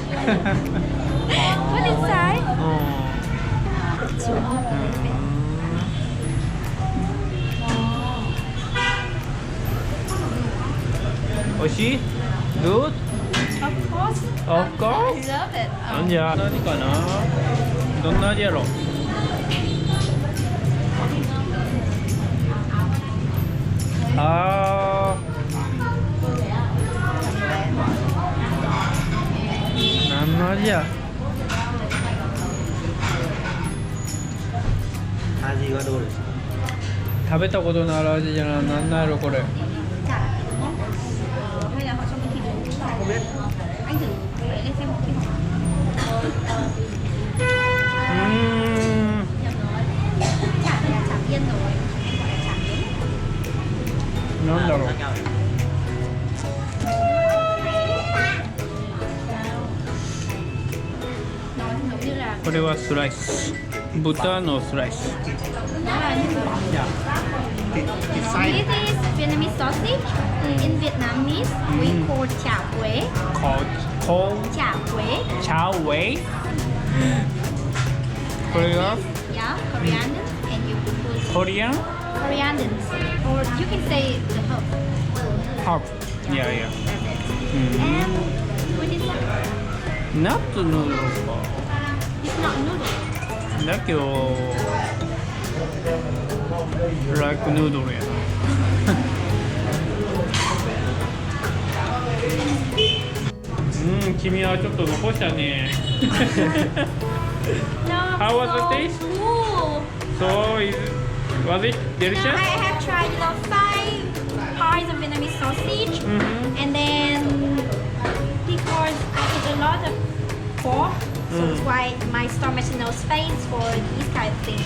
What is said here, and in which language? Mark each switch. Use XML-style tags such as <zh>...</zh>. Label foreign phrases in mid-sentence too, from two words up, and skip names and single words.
<en>Put inside.</en> <ja>Oishi?</ja> <en>Good? Of course. Of course. I love it.</en> <ja>じゃあ何かな、どんな味やろ。あー、何の味や。味はどうですか？食べたことのある味じゃな、なんなんやろこれ。</ja> <vi>Hay là họ cho mình thịt? Không biết. Anh thử lấy lên xem một thịt. chả này là chả yên rồi, anh gọi là chả nướng.</vi> <ja>なんだろう。</ja> <vi>Nó giống như là</vi> <ja>これはスライス。豚のスライス。</ja> <vi>nó là như Dạ. Thịt</vi> <en>This</en> <vi>xay.</vi> <en>is Vietnamese sausage. In Vietnamese, we call</en> <vi>chả quế.</vi> <ja>コーン</ja> <vi>Chả quế.</vi> <ja>チャウェイ。これが</ja> <en>Yeah, coriander, and you put</en> <ja>コリアン</ja> <en>coriander, or you can say the herb.</en> <ja>ハーブ。いやいや。</ja> <en>That's it. And put it inside.</en> <ja>ナッツヌードルか。</ja> <en>It's not noodle.</en> <ja>だけど</ja> <en>like noodle</en> <ja>やな。君はちょっと残したね。</ja> <en>No, How was the so taste? Cool. So was it Now delicious? I have tried 5 pies of Vietnamese sausage, and then because I eat a lot of pork, so that's why my stomach has no space for these kind of things.</en>